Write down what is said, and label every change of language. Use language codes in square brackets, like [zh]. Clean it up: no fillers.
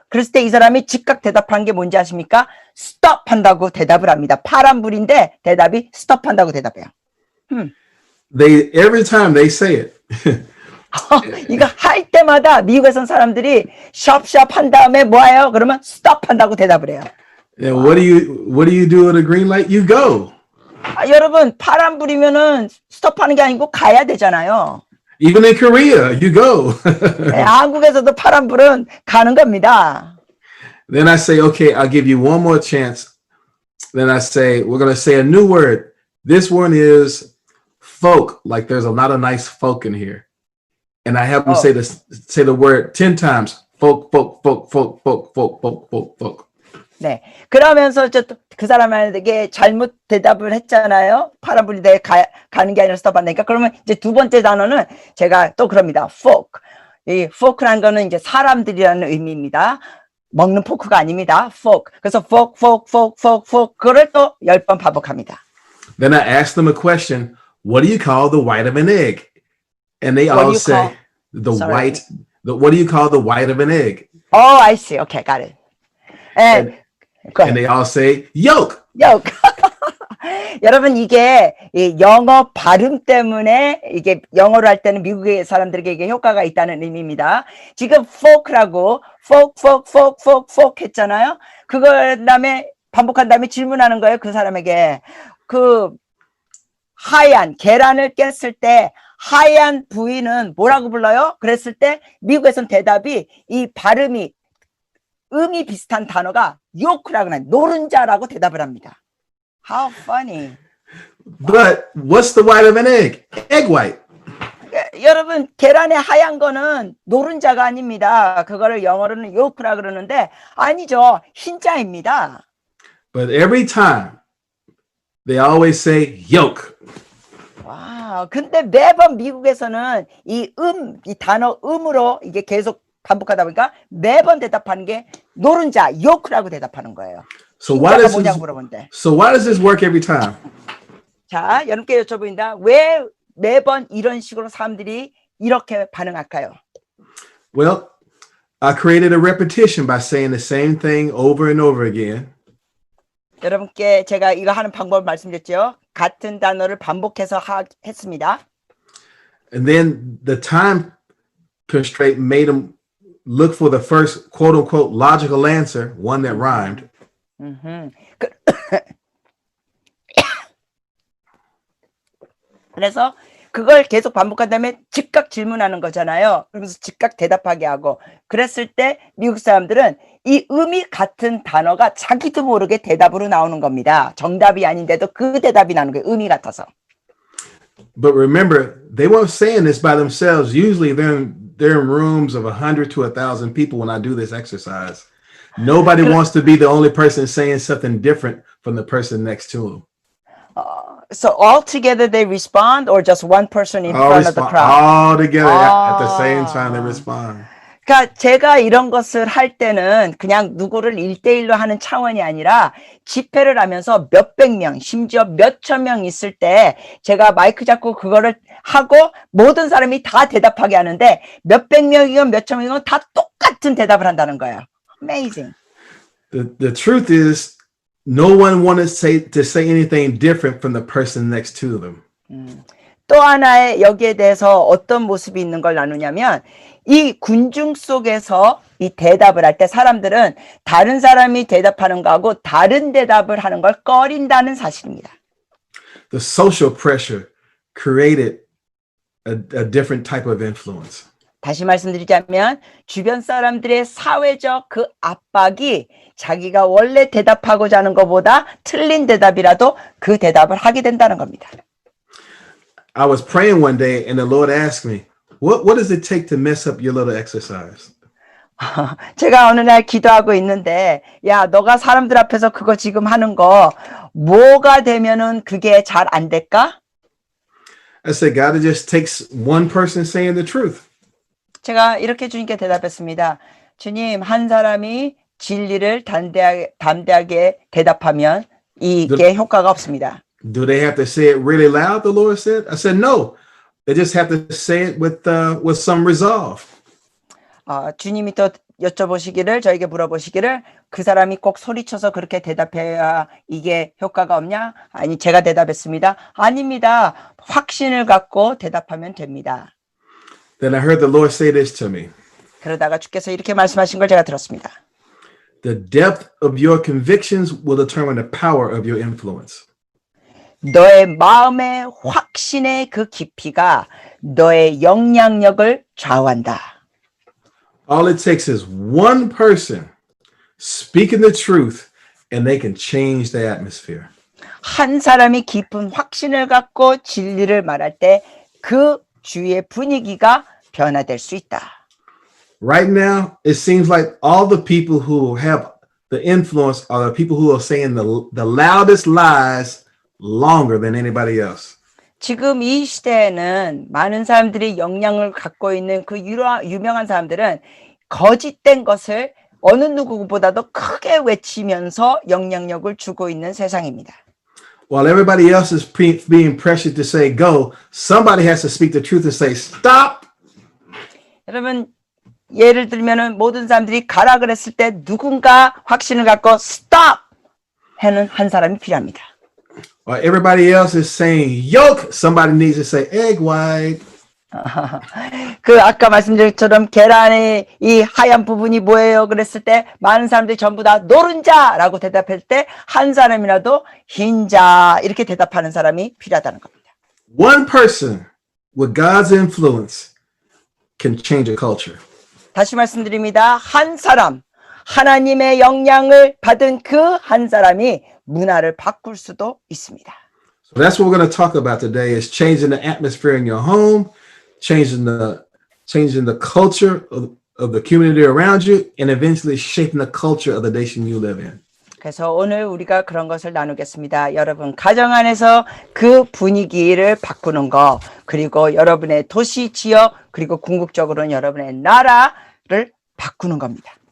[ko] 그랬을 때 이 사람이 즉각 대답한 게 뭔지 아십니까? 스톱 한다고 대답을 합니다. 파란불인데 대답이 스톱 한다고 대답해요. [en] Every time they say it. [ko] 이거 할 때마다 미국에선 사람들이 숍숍 한 다음에 뭐예요? 그러면 스톱 한다고 대답을 해요. [en] And what do you do at a green light? You go. [ko] 여러분 파란불이면은 스톱하는 게 아니고 가야 되잖아요. [en] Even in Korea, you go. [ko] 한국에서도 파란불은 가는 겁니다. [en] Then I say, okay, I'll give you one more chance. Then I say, we're going to say a new word. This one is folk. Like there's a lot of nice folk in here. And I have them say the word 10 times. Folk, folk, folk, folk, folk, folk, folk, folk, folk. [ko] 네. 그러면서 그 사람에게 잘못 대답을 했잖아요. 파란불이 가는 게 아니라 스톱한다니까. 그러면 이제 두 번째 단어는 제가 또 그럽니다. [en] folk. [ko] 이 folk라는 거는 이제 사람들이라는 의미입니다. 먹는 포크가 아닙니다. folk. 그래서 [en] folk, folk, folk, folk, folk. [ko] 그걸 또 10번 반복합니다. [en] Then I ask them a question. What do you call the white of an egg? And they all say what do you call the white of an egg? Oh, I see. Okay, got it. And they all say yolk. yolk. [ko] 여러분 이게 이 영어 발음 때문에 이게 영어로 할 때는 미국의 사람들에게 이게 효과가 있다는 의미입니다. 지금 folk라고 folk 했잖아요. 그다음에 반복한 다음에 질문하는 거예요. 그 사람에게 그 하얀 계란을 깼을 때 하얀 부위는 뭐라고 불러요? 그랬을 때 미국에선 대답이 이 발음이 음이 비슷한 단어가 요크라고 하는 노른자라고 대답을 합니다. [en] How funny. But what's the white of an egg? Egg white. [ko] 여러분 계란의 하얀 거는 노른자가 아닙니다. 그거를 영어로는 요크라 그러는데 아니죠. 흰자입니다. [en] But every time they always say yolk. [ko] 와, 근데 매번 미국에서는 이 단어 음으로 이게 계속 반복하다 보니까 매번 대답하는 게 노른자, 요크라고 대답하는 거예요. [en] So why does this work every time? [ko] 자, 여러분께 여쭤봅니다. 왜 매번 이런 식으로 사람들이 이렇게 반응할까요? [en] Well, I created a repetition by saying the same thing over and over again. [ko] 여러분께 제가 이거 하는 방법을 말씀드렸죠. 같은 단어를 반복해서 했습니다. [en] And then the time constraint made them look for the first quote unquote logical answer, one that rhymed. [ko] 그래서 그걸 계속 반복한 다음에 즉각 질문하는 거잖아요. 그러면서 즉각 대답하게 하고 그랬을 때 미국 사람들은 이 음이 같은 단어가 자기도 모르게 대답으로 나오는 겁니다. 정답이 아닌데도 그 대답이 나오는 거예요. 음이 같아서. [en] But remember, they weren't saying this by themselves. Usually they're in rooms of 100 to 1,000 people when I do this exercise. Nobody wants to be the only person saying something different from the person next to them. So all together they respond, or just one person in front of the crowd? All together at the same time they respond. [ko] 그러니까 제가 이런 것을 할 때는 그냥 누구를 1대1로 하는 차원이 아니라 집회를 하면서 몇백 명, 심지어 몇천 명 있을 때 제가 마이크 잡고 그거를 하고 모든 사람이 다 대답하게 하는데 몇백 명이건 몇천 명이건 다 똑같은 대답을 한다는 거예요. [en] Amazing. The truth is no one wanted to say anything different from the person next to them. [ko] 또 하나의 여기에 대해서 어떤 모습이 있는 걸 나누냐면 이 군중 속에서 이 대답을 할 때 사람들은 다른 사람이 대답하는 거하고 다른 대답을 하는 걸 꺼린다는 사실입니다. [en] The social pressure created a different type of influence. [ko] 다시 말씀드리자면 주변 사람들의 사회적 그 압박이 자기가 원래 대답하고자 하는 것보다 틀린 대답이라도 그 대답을 하게 된다는 겁니다. [en] I was praying one day and the Lord asked me, what does it take to mess up your little exercise? [ko] 제가 어느 날 기도하고 있는데 야 너가 사람들 앞에서 그거 지금 하는 거 뭐가 되면은 그게 잘 안 될까? [en] I said, God, it just takes one person saying the truth. [ko] 제가 이렇게 주님께 대답했습니다. 주님, 한 사람이 진리를 담대하게 대답하면 이게 효과가 없습니다. [en] Do they have to say it really loud? The Lord said. I said, no. They just have to say it with some resolve. [ko] 주님이 또 여쭤보시기를 저에게 물어보시기를 그 사람이 꼭 소리쳐서 그렇게 대답해야 이게 효과가 없냐? 아니 제가 대답했습니다. 아닙니다. 확신을 갖고 대답하면 됩니다. [en] Then I heard the Lord say this to me. [ko] 그러다가 주께서 이렇게 말씀하신 걸 제가 들었습니다. [en] The depth of your convictions will determine the power of your influence. [ko] 너의 마음의 확신의 그 깊이가 너의 영향력을 좌우한다. [en] All it takes is one person speaking the truth and they can change the atmosphere. [ko] 한 사람이 깊은 확신을 갖고 진리를 말할 때 그 주위의 분위기가 변화될 수 있다. [en] Right now, it seems like all the people who have the influence are the people who are saying the loudest lies longer than anybody else. [ko] 지금 이 시대에는 많은 사람들이 영향을 갖고 있는 그 유명한 사람들은 거짓된 것을 어느 누구보다도 크게 외치면서 영향력을 주고 있는 세상입니다. [en] While everybody else is being pressured to say go, somebody has to speak the truth and say stop. [ko] 여러분 예를 들면은 모든 사람들이 가라 그랬을 때 누군가 확신을 갖고 stop 하는 한 사람이 필요합니다. [en] While everybody else is saying yolk, somebody needs to say egg white. [ko] 그 아까 말씀드린 것처럼 계란의 이 하얀 부분이 뭐예요? 그랬을 때 많은 사람들이 전부 다 노른자라고 대답할 때 한 사람이라도 흰자 이렇게 대답하는 사람이 필요하다는 겁니다. [en] One person with God's influence can change a culture. [ko] 다시 말씀드립니다. 한 사람, 하나님의 영향을 받은 그 한 사람이 문화를 바꿀 수도 있습니다. [en] So that's what we're going to talk about today is changing the atmosphere in your home, changing the culture of the community around you, and eventually shaping the culture of the nation you live in. [ko] 그래서 오늘 우리가 그런 것을 나누겠습니다. 여러분 가정 안에서 그 분위기를 바꾸는 거, 그리고 여러분의 도시, 지역, 그리고 궁극적으로는 여러분의 나라를 바꾸는 겁니다.